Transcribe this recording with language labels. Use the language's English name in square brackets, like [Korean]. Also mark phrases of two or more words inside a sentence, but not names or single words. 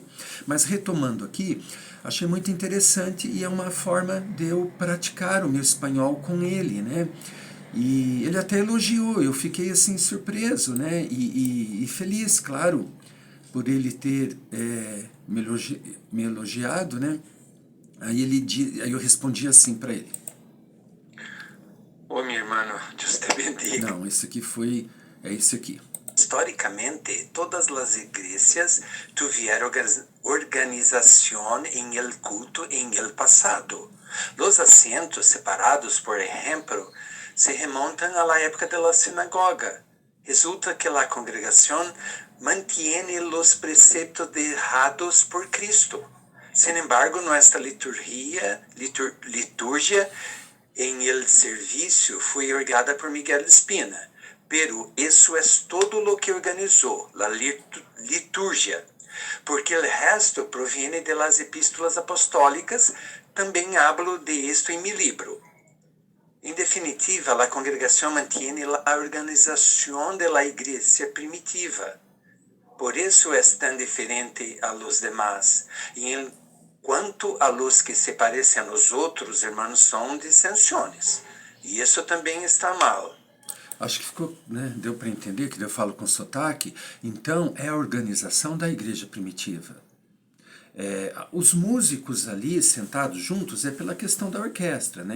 [Portuguese] Mas retomando aqui, achei muito interessante, e é uma forma de eu praticar o meu espanhol com ele, né? E ele até elogiou, eu fiquei assim surpreso, né? E feliz, claro, por ele ter me elogiado, né? Aí eu respondi assim para ele. [Spanish] Oh, mi hermano, Dios te bendiga. [Portuguese] Não, esse aqui é esse aqui. Históricamente, todas as igrejas tiveram organização em el culto em el passado. Os assentos separados, por exemplo, se remontam à época da sinagoga. Resulta que a congregação mantém os preceptos deixados por Cristo. [Spanish] Sin embargo, [Portuguese] nossa liturgia em el serviço foi organizada por Miguel Espina. Pero isso é [Spanish] todo lo que [Portuguese] organizou, a liturgia, porque o resto [Spanish] proviene de las epístolas apostólicas, [Portuguese] também hablo de isto em [Spanish] mi libro. [Portuguese] Em definitiva, a congregação mantém a organização da igreja primitiva. Por isso é tão diferente [Spanish] a los demás. [Portuguese] E em quanto [Spanish] a los que [Portuguese] se parecem a nós outros, irmãos, são dissensões. E isso também está mal. Acho que ficou, né, deu para entender que eu falo com sotaque. Então, é a organização da igreja primitiva. Os músicos ali sentados juntos é pela questão da orquestra, né?